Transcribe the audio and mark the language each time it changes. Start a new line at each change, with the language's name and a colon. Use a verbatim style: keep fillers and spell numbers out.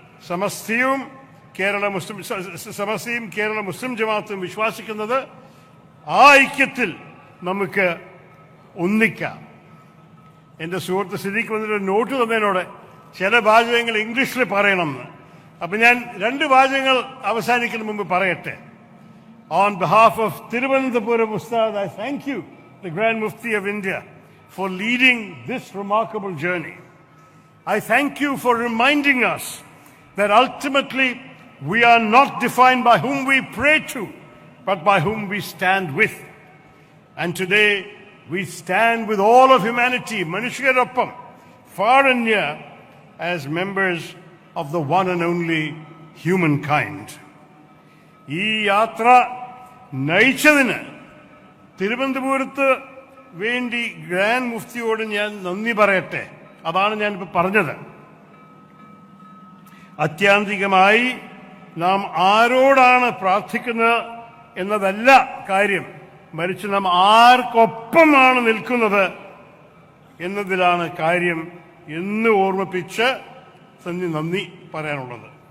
Malayalam: സമസ്തയും കേരള മുസ്ലിം സമസ്തയും കേരള മുസ്ലിം ജമാഅത്തും വിശ്വസിക്കുന്നത് ആ ഐക്യത്തിൽ നമുക്ക് ഒന്നിക്കാം. എൻ്റെ സുഹൃത്ത് സിദ്ദീഖ് വന്നിട്ട് നോട്ട് തന്നതിനോട് ചില വാചകങ്ങൾ ഇംഗ്ലീഷിൽ പറയണമെന്ന്. അപ്പം ഞാൻ രണ്ട് വാചകങ്ങൾ അവസാനിക്കുന്ന മുമ്പ് പറയട്ടെ.
English: On behalf of Thiruvananthapuram Ustad, I thank you, the Grand Mufti of India, for leading this remarkable journey. I thank you for reminding us that ultimately we are not defined by whom we pray to, but by whom we stand with. And today we stand with all of humanity, Manushyaroppam, far and near, as members of the one and only humankind.
Malayalam: ഈ യാത്ര നയിച്ചതിന് തിരുവനന്തപുരത്ത് വേണ്ടി grand മുഫ്തിയോട് ഞാൻ നന്ദി പറയട്ടെ. അതാണ് ഞാനിപ്പോൾ പറഞ്ഞത്. ആത്യന്തികമായി നാം ആരോടാണ് പ്രാർത്ഥിക്കുന്നത് എന്നതല്ല കാര്യം, മറിച്ച് നാം ആർക്കൊപ്പമാണ് നിൽക്കുന്നത് എന്നതിലാണ് കാര്യം എന്ന് ഓർമ്മിപ്പിച്ച് തന്നെ നന്ദി പറയാനുള്ളത്.